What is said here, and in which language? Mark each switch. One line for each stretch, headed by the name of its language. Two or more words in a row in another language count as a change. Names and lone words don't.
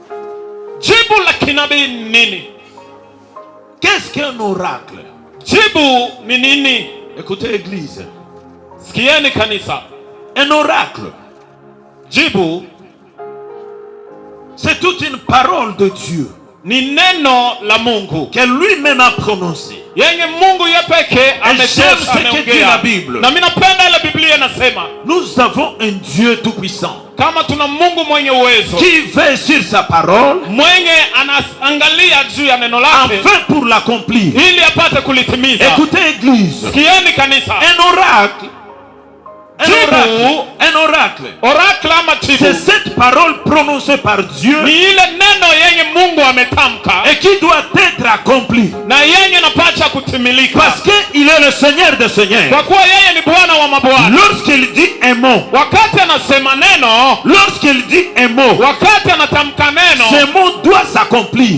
French: Qu'est-ce qu'un oracle? Écoutez, église. Un oracle. C'est toute une parole de Dieu.
Swahili: Ni neno la Mungu.
French: Que lui-même a prononcé.
Swahili: Yenye Mungu yepeke amesema
French: la Bible.
Swahili: Na mimi napenda ile Biblia inasema.
French: Nous avons un Dieu tout puissant.
Swahili: Kama tuna Mungu mwenye uwezo.
French: Qui veille sur sa parole.
Swahili: Mwenye anaangalia juu ya neno lake.
French: Enfin pour l'accomplir.
Swahili: Ili apate kulitimiza.
French: Écoutez église.
Swahili: Sikieni kanisa.
French: Un oracle. Un oracle. C'est cette parole prononcée par Dieu et qui doit être accomplie. Parce qu'il est le Seigneur des Seigneurs. Lorsqu'il dit un mot, ce mot doit s'accomplir.